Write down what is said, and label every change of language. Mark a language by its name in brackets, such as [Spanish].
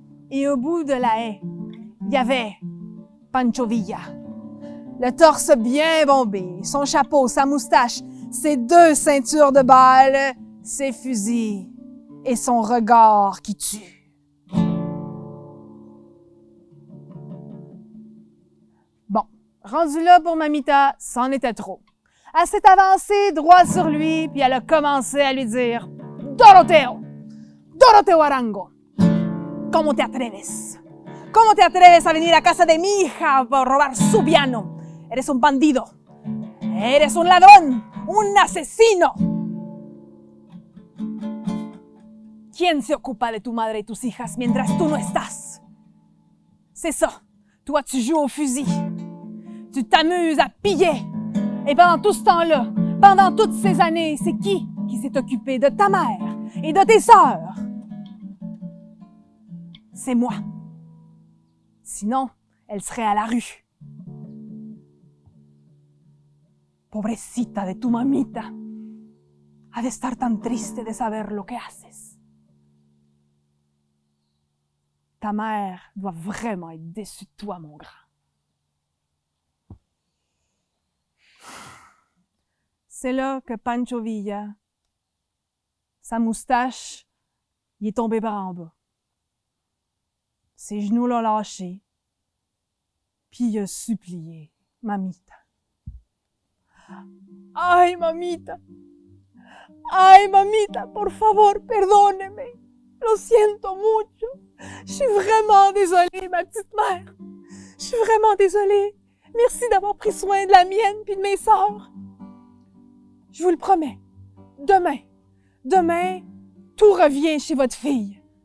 [French] Et au bout de la haie, il y avait Pancho Villa, le torse bien bombé, son chapeau, sa moustache, ses 2 ceintures de balles, ses fusils et son regard qui tue. Bon, rendu là pour Mamita, c'en était trop. Elle s'est avancée droit sur lui, puis elle a commencé à lui dire « Doroteo! [Spanish] Doroteo Arango! ¿Cómo te atreves? ¿Cómo te atreves a venir a casa de mi hija por robar su piano? Eres un bandido. Eres un ladrón. Un asesino. ¿Quién se ocupa de tu madre y tus hijas mientras tú no estás? [French] C'est ça. Toi, tu joues au fusil. Tu t'amuses à piller. Et pendant tout ce temps-là, pendant toutes ces années, c'est qui s'est occupé de ta mère et de tes sœurs? C'est moi. Sinon, elle serait à la rue. [Spanish] Pobrecita de tu mamita. Ha de estar tan triste de saber lo que haces. [French] Ta mère doit vraiment être déçue de toi, mon grand. C'est là que Pancho Villa, sa moustache, il est tombé par en bas. Ses genoux l'ont lâché, puis il a supplié Mamita. [Spanish] Ay, mamita. Ay, mamita, por favor, perdóneme. Lo siento mucho. [French] Je suis vraiment désolée, ma petite mère. Je suis vraiment désolée. Merci d'avoir pris soin de la mienne puis de mes sœurs. Je vous le promets. Demain, tout revient chez votre fille.